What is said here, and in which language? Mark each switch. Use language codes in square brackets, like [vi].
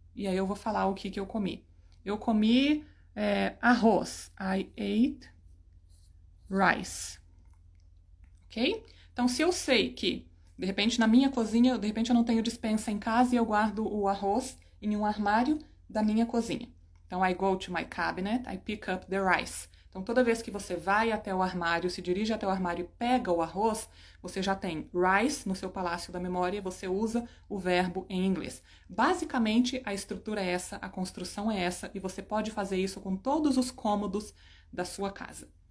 [pt] E aí eu vou falar o que eu comi. Eu comi arroz. [en] I ate rice. Ok? [pt] Então, se eu sei que, de repente, na minha cozinha, de repente eu não tenho despensa em casa e eu guardo o arroz em um armário da minha cozinha. [en] Então, I go to my cabinet, I pick up the rice. [pt] Então, toda vez que você vai até o armário, se dirige até o armário e pega o arroz, você já tem rice no seu palácio da memória, você usa o verbo em inglês. Basicamente, a estrutura é essa, a construção é essa, e você pode fazer isso com todos os cômodos da sua casa.